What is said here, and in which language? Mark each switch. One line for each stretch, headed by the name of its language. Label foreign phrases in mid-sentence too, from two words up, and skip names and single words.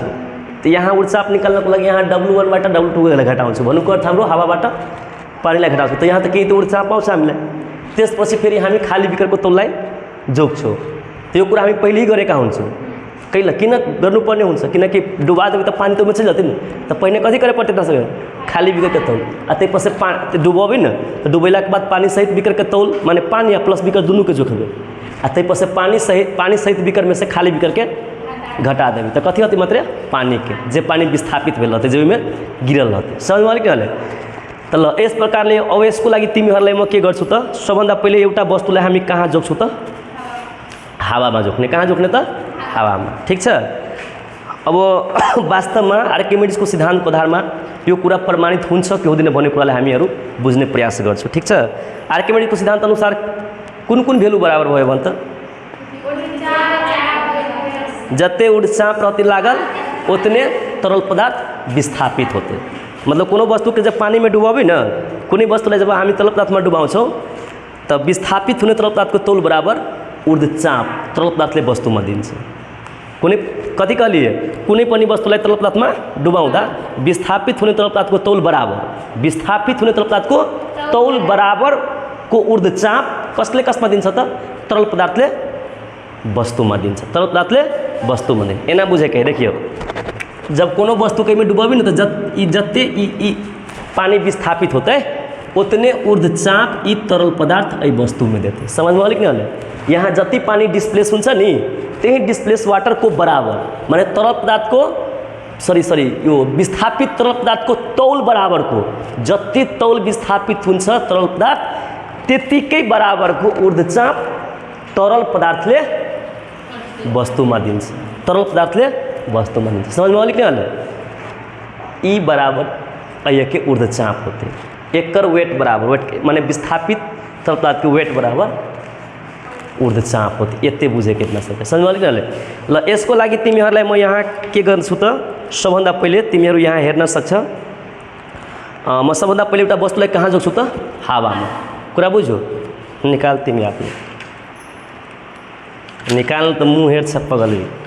Nepali: त यहाँ ऊर्जाचाप निकाल्नको लागि यहाँ W1 बाट W2 घटाउँछु। भन्नुको अर्थ हाम्रो हावाबाट पानीलाई घटाउँछु। त यहाँ त केही त ऊर्जाचाप पाउँछ हामीलाई। त्यसपछि फेरि हामी खाली बिकरको तौललाई जोग्छौँ। त यो कुरा हामी पहिल्यै गरेका हुन्छौँ। किन गर्नुपर्ने हुन्छ?
Maithili: किनकि डुबा देवे त पानी त उमेर जाते नि, त पहिने कथी करे पड़ते तक खाली बिकर के तौल आ त्यसपछि डुबोबे न, तो डुबैला के बाद पानी सहित बिकर के तौल माने पानी या प्लस बिकर दुनू के जोखबे आ त्यसपछि पानी सहित बिकर में से खाली बिकर के घटा देवे। तो कथी होती मात्र पानी के जे पानी विस्थापित भेल रहते, जे में गिरल रहते। समझ में के हले?
Nepali: त ल यस प्रकारले अब यसको लागि तिमीहरूलाई म के गर्छु त? सबभन्दा पहिले एउटा वस्तुलाई हामी कहाँ जोग्छौँ त? हावामा जोख्ने। कहाँ जोख्ने त? हावामा। ठीक छ। अब वास्तवमा आर्किमिडीजको सिद्धान्तको आधारमा यो कुरा प्रमाणित हुन्छ कि हुँदैन भन्ने कुरालाई हामीहरू बुझ्ने प्रयास गर्छौँ। ठीक छ। आर्किमिडीजको सिद्धान्त अनुसार कुन कुन भेल्यु बराबर भयो भन्छ त?
Maithili: जते ऊर्जा प्रति लागल उतने तरल पदार्थ विस्थापित होते। मतलब कोनो वस्तु के जब पानी में डुबाबे न,
Nepali: कुनै वस्तुलाई जब हामी तरल पदार्थ में डुबाउँछौँ तब विस्थापित हुने तरल पदार्थ को तौल बराबर ऊर्जाचाप तरल पदार्थले वस्तुमा दिन्छ।
Maithili: कुनै कथी कहलिए?
Nepali: कुनै पनि वस्तुलाई तरल पदार्थमा डुबाउँदा विस्थापित हुने तरल पदार्थको तौल बराबर, विस्थापित हुने तरल पदार्थको तौल बराबरको ऊर्जाचाप कसले कसमा दिन्छ त? तरल पदार्थले वस्तुमा दिन्छ। तरल पदार्थले वस्तुमा दिन्छ। एना बुझेकै देखियो,
Maithili: जब कोनो वस्तु कहीं में डुबाबी न तो जत्ते पानी विस्थापित होते उतने ऊर्जाचाप ई तरल पदार्थ ई वस्तु में देते। समझ में आलिक नहीं?
Nepali: यहाँ जति पानी डिस्प्लेस हुन्छ नि त्यही
English: displace water
Nepali: को बराबर माने तरल पदार्थ को सरी यो विस्थापित तरल पदार्थ को तौल बराबर को जति तौल विस्थापित हुन्छ तरल पदार्थ त्यतिकै बराबर को ऊर्जाचाप तरल पदार्थले वस्तुमा दिन्छ। तरल पदार्थले वस्तुमा दिन्छ।
Maithili: समझ में आलिक नहीं हल? ई बराबर अय के ऊर्जाचाप होते। एकर वेट बराबर, वेट माने विस्थापित तरल पदार्थ के वेट बराबर ऊर्जाचाप होते। एते बुझे कितना सब समझ में आलिक नहीं?
Nepali: ल यसको लागि तिमीहरूलाई म यहाँ के गर्छु त? सबभन्दा पहिले तिमीहरू यहाँ हेर्न सक्छ। म सबभन्दा पहिले एउटा वस्तुलाई कहाँ जोग्छु त? हावामा। कुरा बुझ्यो? निकाल तिमी आफै निकाल त मुँह हेर्छ पगली।